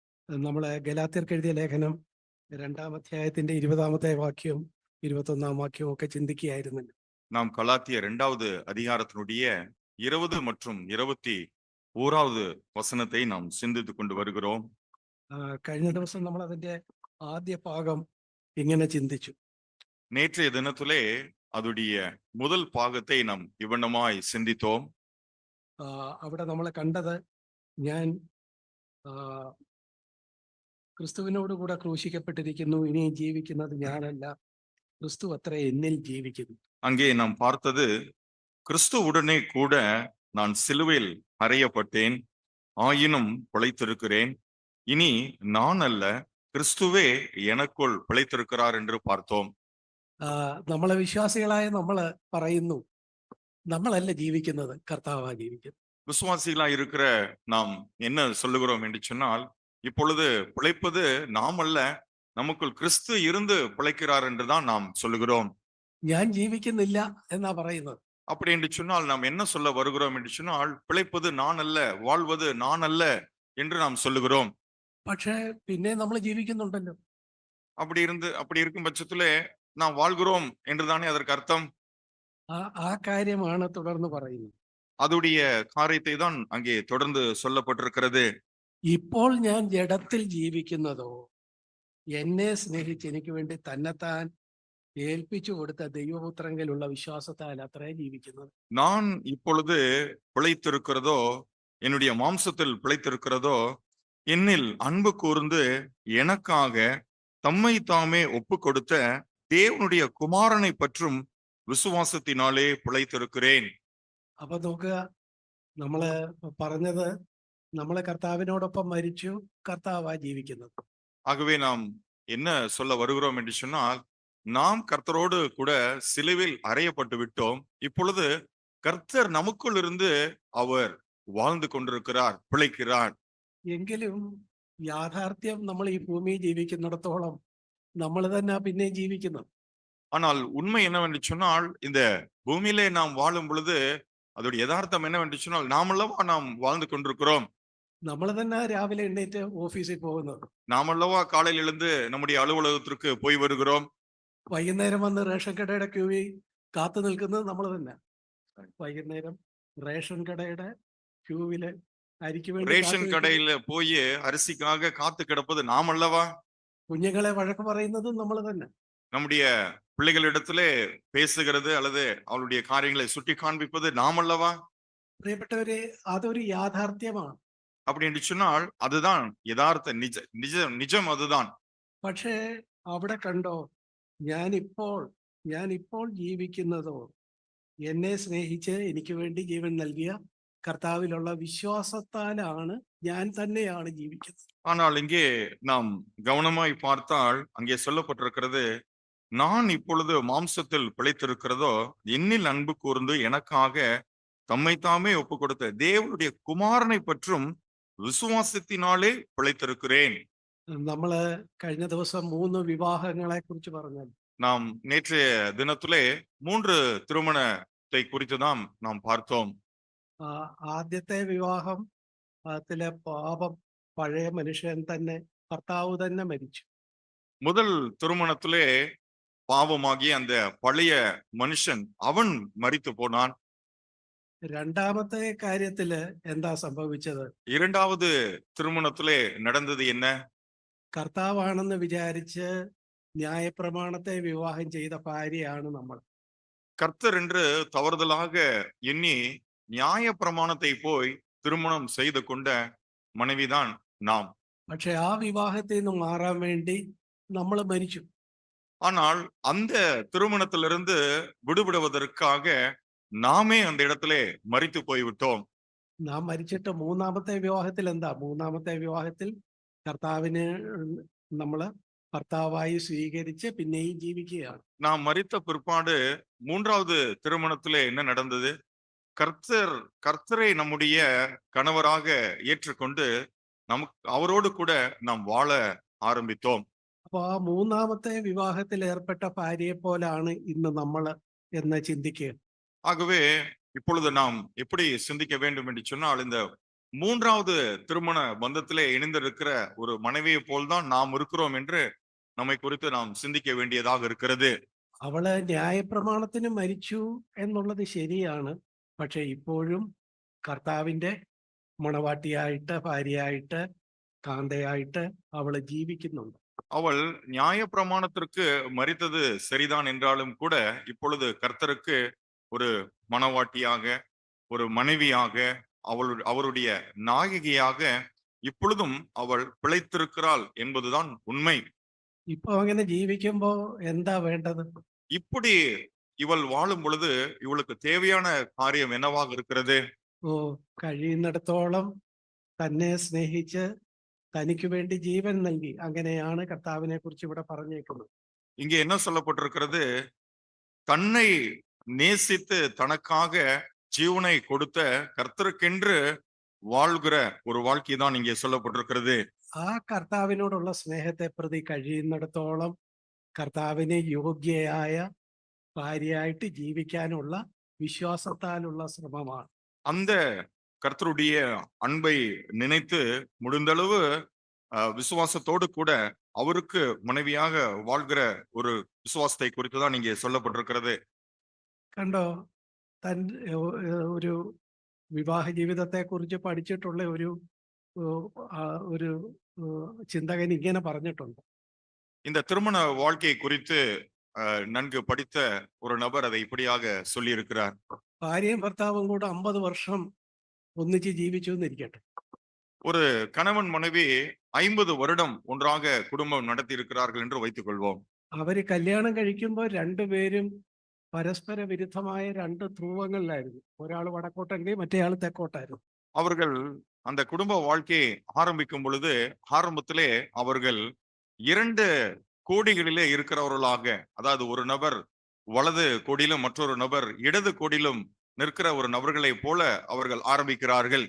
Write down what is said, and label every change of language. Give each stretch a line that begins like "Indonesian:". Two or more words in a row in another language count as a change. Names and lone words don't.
Malayalam: നമ്മളെ ഗലാത്യർക്ക് എഴുതിയ ലേഖനം 2-ാം അധ്യായത്തിന്റെ 20-ാമത്തെ വാക്യവും 21-ാം വാക്യവും ഒക്കെ ചിന്തിക്കുകയായിരുന്നു.
Tamil: நாம் கலாத்தியர் 2வது அதிகாரத்தினுடைய 20 மற்றும் 21வது வசனத்தை நாம் சிந்தித்துக் கொண்டு வருகிறோம்.
Malayalam: കഴിഞ്ഞ ദിവസം നമ്മൾ അതിന്റെ ആദ്യ ഭാഗം ഇങ്ങനെ ചിന്തിച്ചു.
Tamil: நேற்றைய தினத்திலே அதுடைய முதல் பாகத்தை நாம் இவ்வண்ணமாய் சிந்தித்தோம்.
Malayalam: അവിടെ നമ്മൾ കണ്ടത് ഞാൻ ക്രിസ്തുവിനോട് കൂടെ ക്രൂശിക്കപ്പെട്ടിരിക്കുന്നു, ഇനിയും ജീവിക്കുന്നത് ഞാനല്ല, ക്രിസ്തു അത്രേ എന്നിൽ ജീവിക്കുന്നു.
Tamil: அங்கே நாம் பார்த்தது, கிறிஸ்துவுடனே கூட நான் சிலுவையில் அறையப்பட்டேன், ஆயினும் பிழைத்திருக்கிறேன், இனி நான் அல்ல கிறிஸ்துவே எனக்குள் பிழைத்திருக்கிறார் என்று பார்த்தோம்.
Malayalam: നമ്മളെ വിശ്വാസികളായ നമ്മൾ പറയുന്നു, നമ്മളല്ല ജീവിക്കുന്നത്, കർത്താവാ ജീവിക്കുന്നത്.
Tamil: விசுவாசிகளா இருக்கிற நாம் என்ன சொல்லுகிறோம் என்று சொன்னால், இப்பொழுது பிழைப்பது நாம் அல்ல, நமக்குள் கிறிஸ்து இருந்து பிழைக்கிறார் என்றுதான் நாம் சொல்லுகிறோம்.
Malayalam: ഞാൻ ജീവിക്കുന്നില്ല എന്നാ പറയുന്നത്.
Tamil: அப்படி என்று சொன்னால் நாம் என்ன சொல்ல வருகிறோம் என்று சொன்னால், பிழைப்பது நான் அல்ல, வாழ்வது நான் அல்ல என்று நாம் சொல்லுகிறோம்.
Malayalam: പക്ഷേ പിന്നെ നമ്മൾ ജീവിക്കുന്നുണ്ടല്ലോ.
Tamil: அப்படி இருக்கும் பட்சத்திலே நாம் வாழ்கிறோம் என்றுதானே அதற்கு அர்த்தம்.
Malayalam: ആ കാര്യമാണ് തുടർന്ന് പറയുന്നത്.
Tamil: அதுடைய காரியத்தை தான் அங்கே தொடர்ந்து சொல்லப்பட்டிருக்கிறது.
Malayalam: ഇപ്പോൾ ഞാൻ ജഡത്തിൽ ജീവിക്കുന്നതോ എന്നെ സ്നേഹിച്ച് എനിക്ക് വേണ്ടി തന്നെത്താൻ ഏൽപ്പിച്ചു കൊടുത്ത ദൈവപുത്രങ്കിലുള്ള വിശ്വാസത്താൽ അത്രേ ജീവിക്കുന്നത്.
Tamil: நான் இப்பொழுது பிழைத்திருக்கிறதோ, என்னுடைய மாம்சத்தில் பிழைத்திருக்கிறதோ, என்னில் அன்பு கூர்ந்து எனக்காக தம்மை தாமே ஒப்பு கொடுத்த தேவனுடைய குமாரனை பற்றும் விசுவாசத்தினாலே பிழைத்திருக்கிறேன்.
Malayalam: അപ്പൊ നോക്കുക, നമ്മള് പറഞ്ഞത് നമ്മളെ കർത്താവിനോടൊപ്പം മരിച്ചു, കർത്താവാ ജീവിക്കുന്നത്.
Tamil: ஆகவே நாம் என்ன சொல்ல வருகிறோம் என்று சொன்னால், நாம் கர்த்தரோடு கூட சிலுவையில் அறையப்பட்டு விட்டோம், இப்பொழுது கர்த்தர் நமக்குள் இருந்து அவர் வாழ்ந்து கொண்டிருக்கிறார், பிழைக்கிறார்.
Malayalam: എങ്കിലും യാഥാർത്ഥ്യം നമ്മൾ ഈ ഭൂമിയിൽ ജീവിക്കുന്നിടത്തോളം നമ്മൾ തന്നെ പിന്നെ ജീവിക്കുന്നത്.
Tamil: ஆனால் உண்மை என்னவென்று சொன்னால், இந்த பூமியிலே நாம் வாழும் பொழுது அதோட யதார்த்தம் என்னவென்று சொன்னால், நாமல்லவா நாம் வாழ்ந்து கொண்டிருக்கிறோம்.
Malayalam: നമ്മൾ തന്നെ രാവിലെ എണ്ണീറ്റ് ഓഫീസിൽ പോകുന്നത്,
Tamil: நாமல்லவா காலையில் எழுந்து நம்முடைய அலுவலகத்திற்கு போய் வருகிறோம்.
Malayalam: വൈകുന്നേരം വന്ന് റേഷൻ കടയുടെ ക്യൂവിൽ കാത്തു നിൽക്കുന്നത് നമ്മൾ തന്നെ. വൈകുന്നേരം റേഷൻ കടയുടെ ക്യൂവില് അരിക്ക് വേണ്ടി
Tamil: ரேஷன் கடையில போய் அரிசிக்காக காத்து கிடப்பது நாம் அல்லவா.
Malayalam: കുഞ്ഞുങ്ങളെ വഴക്ക് പറയുന്നതും നമ്മൾ തന്നെ.
Tamil: நம்முடைய பிள்ளைகளிடத்திலே பேசுகிறது அல்லது அவளுடைய காரியங்களை சுட்டி காண்பிப்பது நாம் அல்லவா.
Malayalam: പ്രിയപ്പെട്ടവരെ, അതൊരു യാഥാർത്ഥ്യമാണ്.
Tamil: அப்படி என்று சொன்னால் அதுதான் யதார்த்த நிஜம் அதுதான்.
Malayalam: പക്ഷേ അവിടെ കണ്ടോ, ഞാനിപ്പോൾ ജീവിക്കുന്നതോ എന്നെ സ്നേഹിച്ച് എനിക്ക് വേണ്ടി ജീവൻ നൽകിയ കർത്താവിലുള്ള വിശ്വാസത്താലാണ് ഞാൻ തന്നെയാണ് ജീവിക്കുന്നത്.
Tamil: ஆனால் இங்கே நாம் கவனமாய் பார்த்தால் அங்கே சொல்லப்பட்டிருக்கிறது, நான் இப்பொழுது மாம்சத்தில் பிழைத்திருக்கிறதோ என்னில் அன்பு கூர்ந்து எனக்காக தம்மை தாமே ஒப்பு கொடுத்த தேவனுடைய குமாரனை பற்றும் விசுவாசத்தினாலே பிழைத்திருக்கிறேன்.
Malayalam: നമ്മള് കഴിഞ്ഞ ദിവസം 3 വിവാഹങ്ങളെ കുറിച്ച് പറഞ്ഞു.
Tamil: நாம் நேற்றைய தினத்திலே 3 திருமணத்தை குறித்து தான் நாம் பார்த்தோம்.
Malayalam: ആദ്യത്തെ വിവാഹത്തിലെ പാപം പഴയ മനുഷ്യൻ തന്നെ, ഭർത്താവ് തന്നെ മരിച്ചു.
Tamil: முதல் திருமணத்திலே பாவமாகிய அந்த பழைய மனுஷன் அவன் மரித்து போனான்.
Malayalam: രണ്ടാമത്തെ കാര്യത്തില് എന്താ സംഭവിച്ചത്?
Tamil: இரண்டாவது திருமணத்திலே நடந்தது என்ன?
Malayalam: കർത്താവാണെന്ന് വിചാരിച്ച് ന്യായപ്രമാണത്തെ വിവാഹം ചെയ്ത ഭാര്യയാണ് നമ്മൾ.
Tamil: கர்த்தர் என்று தவறுதலாக எண்ணி நியாய பிரமாணத்தை போய் திருமணம் செய்து கொண்ட மனைவிதான் நாம்.
Malayalam: പക്ഷെ ആ വിവാഹത്തിൽ നിന്ന് മാറാൻ വേണ്ടി നമ്മൾ മരിച്ചു.
Tamil: ஆனால் அந்த திருமணத்திலிருந்து விடுபடுவதற்காக நாமே அந்த இடத்திலே மரித்து போய்விட்டோம்.
Malayalam: നാം മരിച്ചിട്ട് മൂന്നാമത്തെ വിവാഹത്തിൽ എന്താ? മൂന്നാമത്തെ വിവാഹത്തിൽ കർത്താവിന് നമ്മള് ഭർത്താവായി സ്വീകരിച്ച് പിന്നെയും ജീവിക്കുകയാണ്.
Tamil: நாம் மரித்த பிற்பாடு 3வது திருமணத்திலே என்ன நடந்தது? கர்த்தரை நம்முடைய கணவராக ஏற்றுக்கொண்டு அவரோடு கூட நாம் வாழ ஆரம்பித்தோம்.
Malayalam: അപ്പൊ ആ മൂന്നാമത്തെ വിവാഹത്തിൽ ഏർപ്പെട്ട ഭാര്യയെ പോലാണ് ഇന്ന് നമ്മള് എന്ന് ചിന്തിക്കുക.
Tamil: ஆகவே இப்பொழுது நாம் எப்படி சிந்திக்க வேண்டும் என்று சொன்னால், இந்த மூன்றாவது திருமண பந்தத்திலே இணைந்திருக்கிற ஒரு மனைவியை போல்தான் நாம் இருக்கிறோம் என்று நம்மை குறித்து நாம் சிந்திக்க வேண்டியதாக இருக்கிறது.
Malayalam: അവള് ന്യായപ്രമാണത്തിന് മരിച്ചു എന്നുള്ളത് ശരിയാണ്. പക്ഷെ ഇപ്പോഴും കർത്താവിന്റെ മണവാട്ടിയായിട്ട്, ഭാര്യയായിട്ട്, കാന്തയായിട്ട് അവള് ജീവിക്കുന്നുണ്ട്.
Tamil: அவள் நியாயப்பிரமாணத்திற்கு மரித்தது சரிதான் என்றாலும் கூட இப்பொழுது கர்த்தருக்கு ஒரு மணவாட்டியாக, ஒரு மனைவியாக, அவருடைய நாயகியாக இப்பொழுதும் அவள் பிழைத்திருக்கிறாள் என்பதுதான் உண்மை.
Malayalam: ഇപ്പൊ അങ്ങനെ ജീവിക്കുമ്പോ എന്താ വേണ്ടത്?
Tamil: இப்படி இவள் வாழும் பொழுது இவளுக்கு தேவையான காரியம் என்னவாக இருக்கிறது?
Malayalam: ഓ, കഴിയുന്നിടത്തോളം തന്നെ സ്നേഹിച്ച് തനിക്ക് വേണ്ടി ജീവൻ നൽകി. അങ്ങനെയാണ് കർത്താവിനെ കുറിച്ച് ഇവിടെ പറഞ്ഞേക്കുന്നത്.
Tamil: இங்கே என்ன சொல்லப்பட்டிருக்கிறது? தன்னை நேசித்து தனக்காக ஜீவனை கொடுத்த கர்த்தருக்கென்று வாழ்கிற ஒரு வாழ்க்கை தான் இங்கே சொல்லப்பட்டிருக்கிறது.
Malayalam: ആ കർത്താവിനോടുള്ള സ്നേഹത്തെ പ്രതി കഴിയുന്നിടത്തോളം കർത്താവിനെ യോഗ്യയായ ഭാര്യയായിട്ട് ജീവിക്കാനുള്ള വിശ്വാസത്താലുള്ള ശ്രമമാണ്.
Tamil: அந்த கர்த்தருடைய அன்பை நினைத்து முடிந்தளவு விசுவாசத்தோடு கூட அவருக்கு மனைவியாக வாழ்கிற ஒரு விசுவாசத்தை குறித்து தான் இங்கே சொல்லப்பட்டிருக்கிறது.
Malayalam: കണ്ടോ, തൻ ഒരു വിവാഹ ജീവിതത്തെ കുറിച്ച് പഠിച്ചിട്ടുള്ള ഒരു ചിന്തകൻ ഇങ്ങനെ പറഞ്ഞിട്ടുണ്ട്.
Tamil: இந்த திருமண வாழ்க்கை குறித்து நன்கு படித்த ஒரு நபர் அதை இப்படியாக சொல்லி இருக்கிறார்.
Malayalam: ഭാര്യയും ഭർത്താവും കൂടെ 50 വർഷം ഒന്നിച്ച് ജീവിച്ചു എന്നിരിക്കട്ടെ.
Tamil: ஒரு கணவன் மனைவி 50 வருடம் ஒன்றாக குடும்பம் நடத்தி இருக்கிறார்கள் என்று வைத்துக் கொள்வோம்.
Malayalam: അവര് കല്യാണം കഴിക്കുമ്പോൾ രണ്ടുപേരും പരസ്പര വിരുദ്ധമായ രണ്ട് ധ്രുവങ്ങളിലായിരുന്നു. ഒരാൾ വടക്കോട്ടെങ്കിൽ മറ്റേയാൾ തെക്കോട്ടായിരുന്നു.
Tamil: அவர்கள் அந்த குடும்ப வாழ்க்கையை ஆரம்பிக்கும் பொழுது ஆரம்பத்திலே அவர்கள் 2 கோடிகளிலே இருக்கிறவர்களாக, அதாவது ஒரு நபர் வலது கோடியிலும் மற்றொரு நபர் இடது கோடியிலும் நிற்கிற ஒரு நபர்களை போல அவர்கள் ஆரம்பிக்கிறார்கள்.